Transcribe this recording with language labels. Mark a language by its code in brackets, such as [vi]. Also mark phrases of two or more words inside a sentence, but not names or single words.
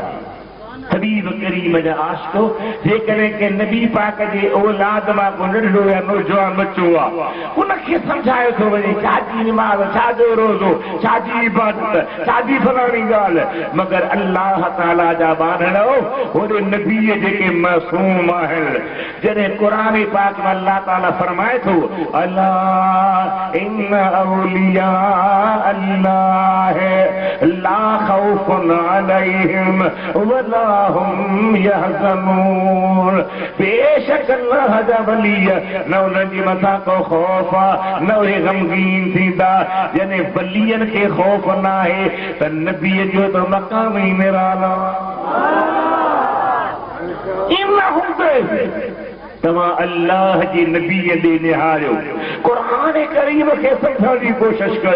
[sd] हबीब करीम जा आशिको जेकॾहिं के नबी पाक जे औलाद मां को नंढड़ो या नौजवान बच्चो आहे, उनखे सम्झायो थो वञे छाजी निमाज़, छाजो रोज़ो, छाजी इबादत, छाजी फलाणी ॻाल्हि। मगर अल्लाह ताला जा बांधड़ो होॾे नबीअ जेके मासूम आहिनि, जॾहिं क़ुरान पाक में अल्लाह ताला फरमाए थो [ar] ألا إن أولياء الله لا خوف عليهم ولا هم يحزنون. [sd] बेशक अल्लाह जा वली न उन्हनि जे मथां को खौफ आहे, न उहे ग़मगीन थींदा। जॾहिं वलियनि खे खौफ न आहे त नबीअ जो त मक़ाम ई निराला। इन हूंदे तव्हां अल्लाह जी नबीअ ॾे निहारियो, क़ुरान करीम खे सम्झण जी कोशिश कयो।